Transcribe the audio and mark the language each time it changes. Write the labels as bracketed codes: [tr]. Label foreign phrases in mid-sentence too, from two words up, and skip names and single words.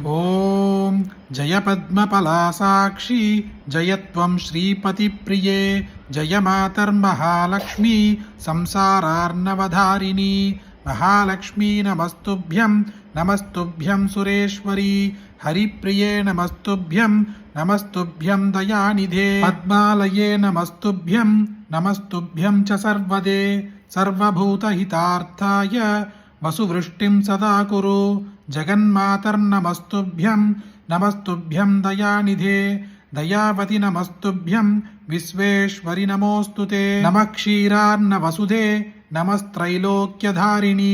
[sa] ओम् जय पद्म पलाशाक्षि जयत्वम् श्रीपति प्रिये जय मातर् महालक्ष्मि संसारार्णवतारिणि. महालक्ष्मि नमस्तुभ्यं नमस्तुभ्यं सुरेश्वरि. हरिप्रिये नमस्तुभ्यं नमस्तुभ्यं दयानिधे. पद्मालये नमस्तुभ्यं नमस्तुभ्यं च सर्वदे. सर्वभूतहितार्थाय वसुवृष्टिं सदा कुरु. जगन्मातर्नमस्तुभ्यं नमस्तुभ्यं दयानिधे. दयावति नमस्तुभ्यं विश्वेश्वरि नमोऽस्तुते. नमः क्षीरार्णवसुधे नमस्त्रैलोक्यधारिणि.